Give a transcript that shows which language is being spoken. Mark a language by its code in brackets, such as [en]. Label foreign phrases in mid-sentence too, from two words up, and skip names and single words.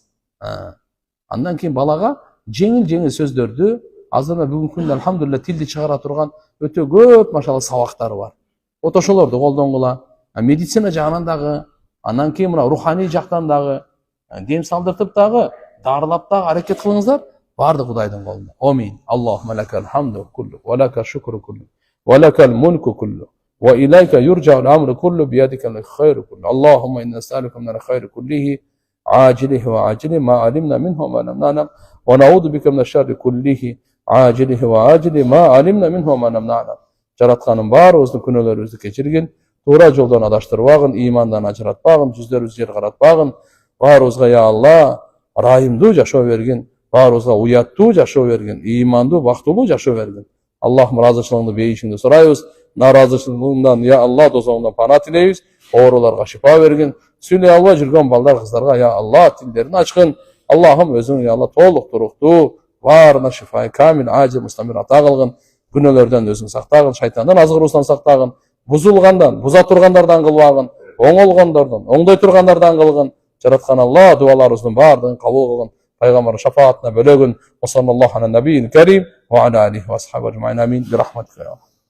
[ky] Андан кийин балага жеңил сөздөрдү, азырына бүгүнкү күндө алхамдулилля тилди чыгара турган өтө көп машалла сабактар бар. Ошолорду колдонгула. Медицина жагынан дагы, андан кийин мына руханий жактан дагы, дем салдыртып дагы, дарылап дагы аракет кылыңыздар. Барды Кудайдын колунда. [ar] Амин. اللهم لك الحمد كله ولك الشكر كله ولك الملك كله وإليك يرجع الأمر كله بيدك الخير كله. اللهم إنا نسألك من الخير كله عاجله وعاجله ما علمنا منه وما لم نعلم ونعوذ بك من الشر كله عاجله وعاجله ما علمنا منه وما لم نعلم. [ky] Жаратканын баарыбыздын күнөөлөрүбүздү кечиргин, туура жолдон адаштырбагын, ыймандан ажыратпагын, жүздөрүбүздү жер каратпагын. Баарыбызга я Алла ырайымдуу жашоо бергин, баарыбызга уяттуу жашоо бергин, ыймандуу, бактылуу жашоо бергин. Аллахым ыраазычылыгыңды бейишиңди сурайбыз. Наразычылыгыңдан я Алла дозоңдон пана тилейбиз. Ооруларга шифа бергин. Сүйлөй албай жүргөн балдар, кыздарга я Алла тилдерин ачкын. Аллахым өзүң я Алла толук туруктуу, баарына [ar] شفاء كامل, عاجل مستمر [ky] ата кылгын. Күнөөлөрдөн өзүң сактагын, шайтандан азгыруусунан сактагын, бузулгандан, буза тургандардан кылбагын, оңолгондордон, оңдой тургандардан кылгын. Жараткан Алла дуаларыбыздын баардыгын кабыл кылгын. Пайгамбар шафаатына бөлөгүн. [ar] صلى الله على النبي الكريم وعلى آله وأصحابه أجمعين. آمين برحمتك.